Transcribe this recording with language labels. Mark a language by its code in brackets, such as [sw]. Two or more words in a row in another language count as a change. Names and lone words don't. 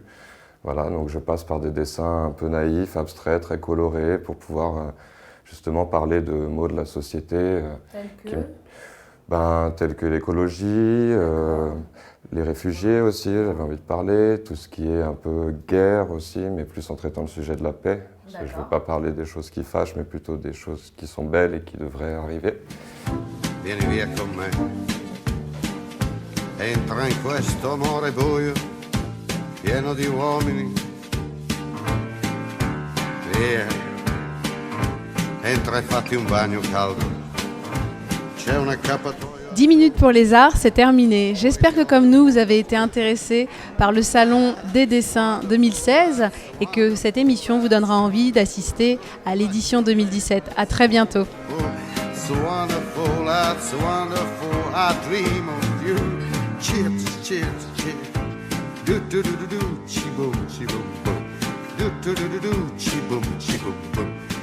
[fr] Voilà, donc je passe par des dessins un peu naïfs, abstraits, très colorés pour pouvoir justement parler de mots de la société tels que l'écologie, les réfugiés aussi, j'avais envie de parler, tout ce qui est un peu guerre aussi, mais plus en traitant le sujet de la paix. Parce que je ne veux pas parler des choses qui fâchent, mais plutôt des choses qui sont belles et qui devraient arriver. [it] Vieni via con me, entra in questo amore buio, pieno di uomini. Via, entra e fatti un bagno caldo, c'è un accappatoio. [fr] 10 minutes pour les arts, c'est terminé. J'espère que comme nous, vous avez été intéressés par le Salon des dessins 2016 et que cette émission vous donnera envie d'assister à l'édition 2017. À très bientôt. [en] It's wonderful, that's wonderful, I dream of you. Cheers, cheers, cheers. Do do do do do, chi boom, chi boom boom. Do do do do do, chi boom, boom.